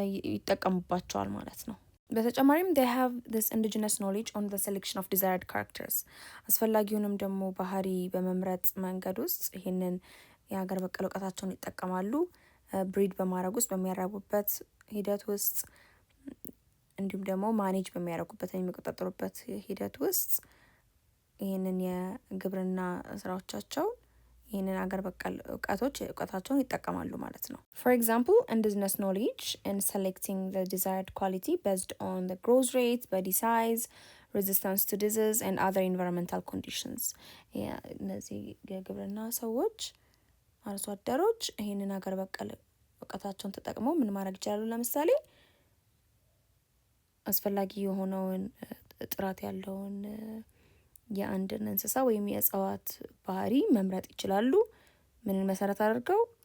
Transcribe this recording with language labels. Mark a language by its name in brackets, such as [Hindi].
[Amharic] ይጠቀሙባቸዋል ማለት ነው። በተጨማሪም [English] they have this indigenous knowledge on the selection of desired characters [Amharic] አስፈላጊውንም ደግሞ ባህሪ በመምረጥ መንገድ ውስጥ ይህንን የሀገር በቀል እውቀታቸውን ይጠቀማሉ። ብሪድ በማድረግ ውስጥ በሚያራቡበት ሂደት ውስጥ እንዲሁም ደግሞ ማኔጅ በሚያደርጉበት የሚቆጣጠሩበት ሂደት ውስጥ ይህንን የግብርና ስራዎቻቸውን ይህንን አገር በቀል እውቀታቸውን ይጠቀማሉ ማለት ነው። [English] for example indigenous knowledge in selecting the desired quality based on the growth rate, body size, resistance to disease and other environmental conditions. [Amharic] እነዚህ የግብርና ሰዎች አርሶ አደሮች ይህንን አገር በቀል እውቀታቸውን ተጠቅመው ምን ማድረግ ይችላሉ? ለምሳሌ አስፈላጊ የሆነውን ጥራት ያለውን የአንድን እንስሳ ወይም የእጽዋት ባህሪ መምረጥ ይችላሉ። ምንን መሰረት አድርገው?